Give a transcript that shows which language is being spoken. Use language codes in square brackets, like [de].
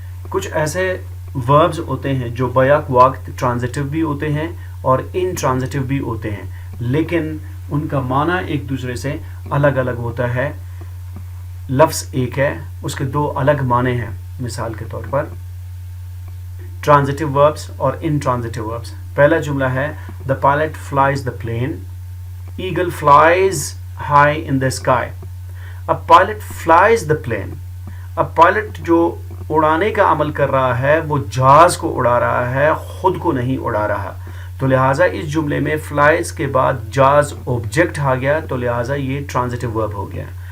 [ur] کچھ ایسے وربز ہوتے ہیں جو بیک وقت ٹرانزٹیو بھی ہوتے ہیں اور انٹرانزٹیو بھی ہوتے ہیں, لیکن ان کا معنی ایک دوسرے سے الگ الگ ہوتا ہے. لفظ ایک ہے, اس کے دو الگ معنی ہیں. مثال کے طور پر ٹرانزٹیو وربز اور انٹرانزٹیو وربز. پہلا جملہ ہے [en] the pilot flies the plane, eagle flies high in the sky. [ur] اب [en] pilot flies the plane, [ur] اب پائلٹ جو اڑانے کا عمل کر رہا ہے وہ جہاز کو اڑا رہا ہے, خود کو نہیں اڑا رہا. تو لہٰذا اس جملے میں فلائز کے بعد جاز آبجیکٹ آ گیا, تو لہٰذا یہ ٹرانزٹیو ورب ہو گیا.